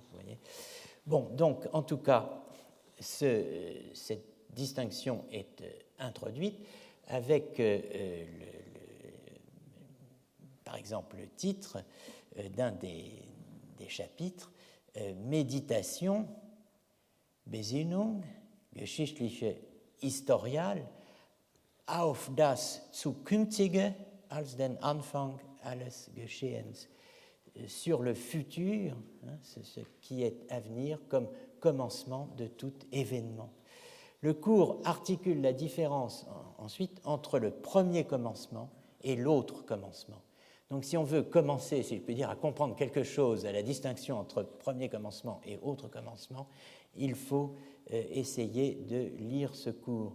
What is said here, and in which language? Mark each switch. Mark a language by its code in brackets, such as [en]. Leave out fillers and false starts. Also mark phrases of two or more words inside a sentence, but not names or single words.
[fr] Vous voyez. Bon, donc, en tout cas, cette distinction est introduite avec, par exemple, le titre d'un des chapitres, Méditation, [de] Besinnung, geschichtliche Historial, auf das Zukünftige als den Anfang alles Geschehens, [fr] sur le futur, ce qui est à venir comme commencement de tout événement. Le cours articule la différence ensuite entre le premier commencement et l'autre commencement. Donc si on veut commencer, si je peux dire, à comprendre quelque chose, à la distinction entre premier commencement et autre commencement, il faut essayer de lire ce cours.